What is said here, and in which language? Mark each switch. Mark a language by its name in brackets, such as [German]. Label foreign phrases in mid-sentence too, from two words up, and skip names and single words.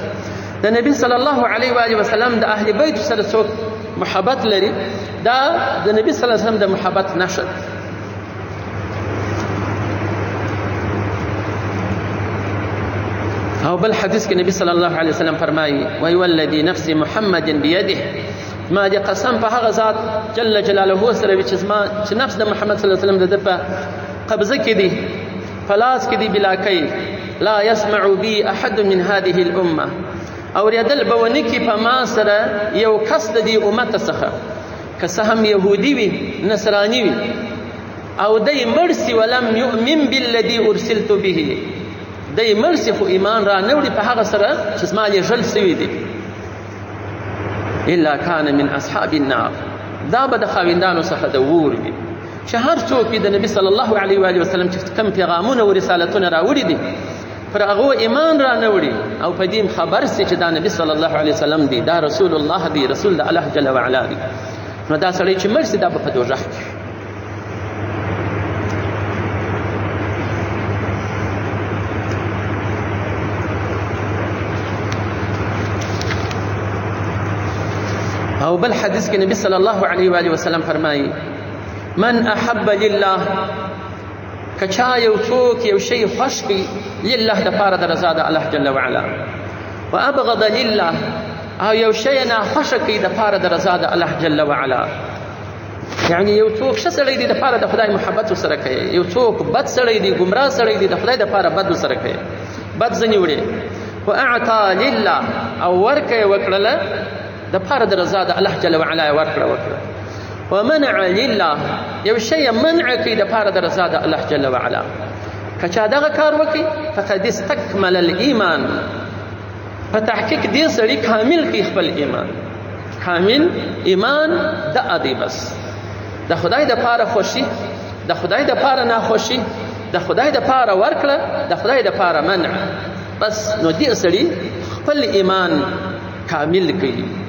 [Pashto] د نبي [Arabic] صلی الله علیه و آله وسلم [Pashto] د اهل بیت سره څوک محبت لري، دا د نبي [Arabic] صلی الله علیه وسلم [Pashto] د محبت نښه ده. او بل حدیث کې نبی [Arabic] صلی الله علیه وسلم [Pashto] فرمایي وای [Arabic] والذي نفس محمد بيده، [Pashto] ما دې قسم په هغه ذات [Arabic] جل جلاله [Pashto] سره وي چې نفس د محمد [Arabic] صلی الله علیه وسلم [Pashto] د په قبضه کې دی، په لاس کې دی [Arabic] بلا کیف. لا يسمع بي احد من هذه الامه، [Pashto] اورېدل به ونه کي په ما سره یو کس د دې امت څخه، که څه هم یهودي وي نصراني وي، او دی مړ سي [Arabic] ولم یؤمن بالذي ارسلت به، [Pashto] دی مړ سي خو ایمان را نه وړي په هغه سره چې زما لېږل سوي دي، [Arabic] الا کان من اصحاب النار، [Pashto] دا به د خاوندانو څخه د اور وي. چې هر څوک د نبي [Arabic] صلی الله علیه و آله وسلم [Pashto] چې کوم پیغامونه او رسالتونه راوړي دي پر هغو ایمان را نه وړي او په دې خبر سي چې دا نبي [Arabic] صلی الله علیه وسلم [Pashto] دی، دا [Arabic] رسول الله [Pashto] دی، رسول د الله [Arabic] جل وعلا [Pashto] دی، نو دا سړی چې مړ سي دا به په دوزخ کې. او بل حدیث کې نبی [Arabic] صلی الله علیه و آله وسلم [Pashto] فرمایي [Arabic] من احب لله، [Pashto] کچا یو څوک یو شی خوښ کړي لله د پاره د رضا د الله [Arabic] جل وعلا، وابغض لله، [Pashto] او یو شی ناخوښه کړي د پاره د رضا د الله [Arabic] جل وعلا. [Pashto] یعنی یو څوک ښه سړی دی د پاره د خدای محبت ورسره کوي، یو څوک بد سړی دی ګمراه سړی دی د خدای د پاره بد ورسره کوي، بد ځنې وړي. [Arabic] واعطى لله، [Pashto] او ورکړه وکړله د پاره د رضا د الله [Arabic] جل وعلا [Pashto] ورکړه. [Arabic] ومنع لله، [Pashto] یو شی منع کوي د پاره د رضا د الله [Arabic] جل وعلا. [Pashto] کچا دغه کار وکړي [Arabic] فقد استكمل الايمان، [Pashto] په تحقیق دې سړي کامل کوي خپل ایمان. کامل ایمان د ادي بس د خدای د پاره خوشي، د خدای د پاره ناخوشي، د خدای د پاره ورکړه، د خدای د پاره منع، بس نو دې سړي خپل ایمان کامل کوي.